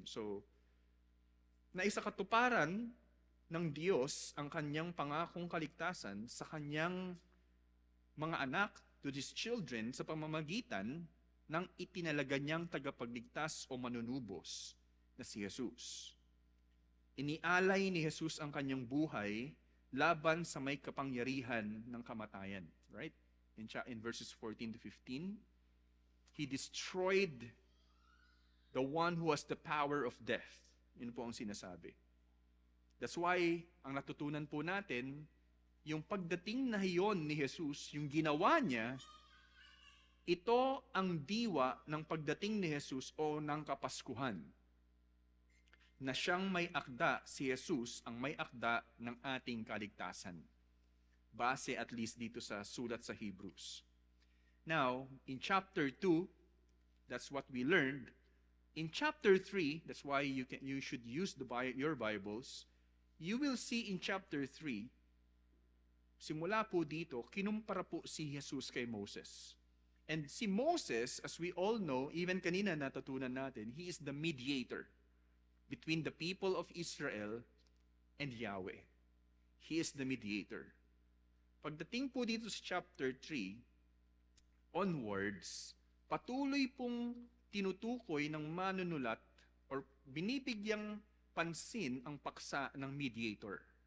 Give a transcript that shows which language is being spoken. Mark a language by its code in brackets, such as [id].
[tl] So, naisakatuparan ng Diyos ang kanyang pangakong kaligtasan sa kanyang mga anak, [en] to these children, [tl] sa pamamagitan ng itinalaga niyang tagapagligtas o manunubos na si Jesus. Inialay ni Jesus ang kanyang buhay laban sa may kapangyarihan ng kamatayan. [en] Right? In verses 14 to 15, He destroyed the one who has the power of death. [tl] Yun po ang sinasabi. [en] That's why, [tl] ang natutunan po natin, yung pagdating na iyon ni Jesus, yung ginawa niya, ito ang diwa ng pagdating ni Jesus o ng Kapaskuhan. Na siyang may akda, si Jesus ang may akda ng ating kaligtasan. Base at least dito sa sulat sa Hebrews. [en] Now, in chapter 2, that's what we learned. In chapter 3, that's why you should use your Bibles. You will see in chapter 3, [tl] simula po dito, kinumpara po si Jesus kay Moses. [en] And si Moses, as we all know, even [tl] kanina natutunan natin, [en] he is the mediator between the people of Israel and Yahweh. He is the mediator. [tl] Pagdating po dito sa chapter 3, onwards, patuloy pong tinutukoy ng manunulat or binibigyang pansin ang paksa ng mediator.